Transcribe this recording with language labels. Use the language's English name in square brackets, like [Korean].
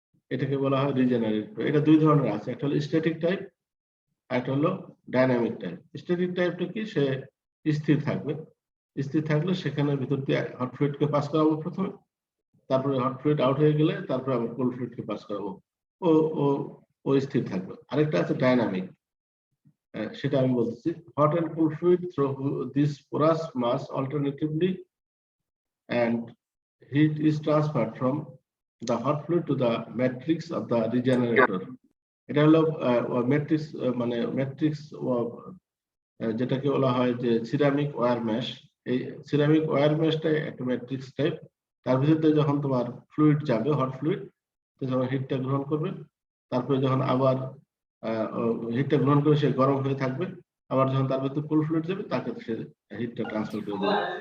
[Bangla] এটাকে বলা হয় রিজেনারেটিভ। এটা দুই ধরনের আছে, একটা হলো স্ট্যাটিক টাইপ, একটা হলো ডাইনামিক টাইপ। স্ট্যাটিক টাইপটা কি, সে স্থির থাকবে, স্থির থাকলে সেখানে ভিতর দিয়ে হট ফ্লুইডকে পাস করাবো প্রথমে, তারপরে হট ফ্লুইড আউট হয়ে গেলে তারপরে আবার কোল্ড ফ্লুইডকে পাস করাবো, ও ও ও স্থির থাকবে। আরেকটা আছে ডাইনামিক, সেটা আমি বলতেছি। [English] Hot and cold fluid through this porous mass alternatively and heat is transferred from the hot fluid to the matrix of the regenerator. [Bangla] এটা হলো ম্যাট্রিক্স, মানে ম্যাট্রিক্স যেটাকে বলা হয় যে সিরামিক ওয়্যার মেশ। এই সিরামিক ওয়্যার মেশটা একটা ম্যাট্রিক্স টাইপ, তার ভিতরে যখন তোমার ফ্লুইড যাবে হট ফ্লুইড, যখন হিটটা গ্রহণ করবে, তারপরে যখন আবার হিটটা গ্রহণ করে সে গরম হয়ে থাকবে, আবার যখন তার ভিতরে কোল্ড ফ্লুইড যাবে তাকে সে হিটটা ট্রান্সফার করে দেবে।